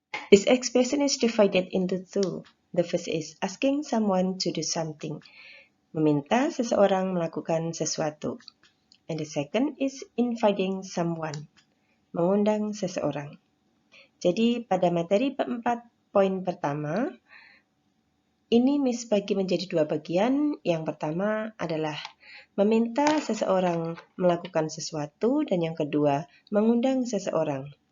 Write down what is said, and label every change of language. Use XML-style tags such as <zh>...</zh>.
<en>This expression is divided into two. The first is asking someone to do something.</en> <id>Meminta seseorang melakukan sesuatu.</id> <en>And the second is inviting someone.</en> <id>Mengundang seseorang. Jadi pada materi bab 4 poin pertama, ini Miss bagi menjadi dua bagian. Yang pertama adalah meminta seseorang melakukan sesuatu dan yang kedua mengundang seseorang.</id>